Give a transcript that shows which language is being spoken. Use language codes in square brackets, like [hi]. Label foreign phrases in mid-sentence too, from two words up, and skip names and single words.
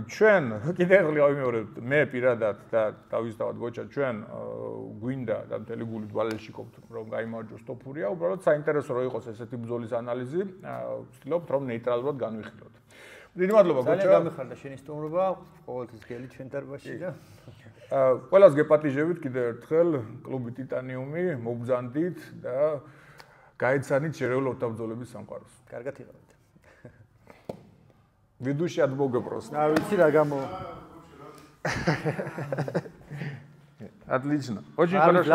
[ka] ჩვენ კიდე ახლა ვიმეორებთ, მე პირადად და თავისთავად გოჩა ჩვენ გვინდა და მთელი გულით ვალელშიკობთ რომ გაიმარჯვოს თოფურია, უბრალოდ საინტერესო რომ იყოს ესეთი ბრძოლის ანალიზი, ვცდილობთ რომ ნეიტრალურად განვიხილოთ. დიდი მადლობა გოჩა. ძალიან გამიხარდა შენი სტუმრობა, ყოველთვის გელი ჩვენ დარბაზში და ყველას გეპატიჟებით კიდევ ერთხელ კლუბი ტიტანიუმი მობრძანდით და გაეცანით შერეულ ორთაბრძოლების სამყაროს. კარგად იყავით. [ru] Ведущий от Бога просто. А ведь [ka] რა გამო. [ru] Отлично. Очень хорошо.